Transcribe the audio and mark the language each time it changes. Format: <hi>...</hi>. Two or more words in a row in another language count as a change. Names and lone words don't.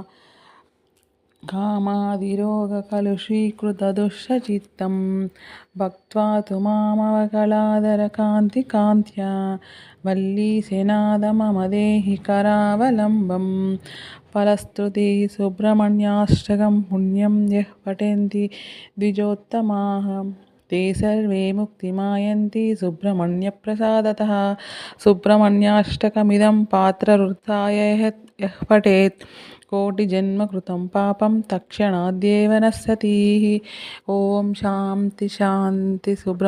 <sa>కామాదిరోగ కలుషీకృత దుష్టచిత్తం భక్త్వా తు మామవకళాధర కాంతి కాంత్య వల్లీశనాద మమ దేహి కరావలంబం ఫలశ్రుతి సుబ్రహ్మణ్యాష్టకం పుణ్యం యః పఠन्ति ద్విజోత్తమాః ते सर्वे मुक्तिमायन्ति सुब्रह्मण्यप्रसादतः सुब्रह्मण्याष्टकमिदं पात्रवृत्ताय यः पठेत् कोटिजन्मकृतं पापं तत्क्षणादेव नश्यति। ओम शांति शांति।</sa>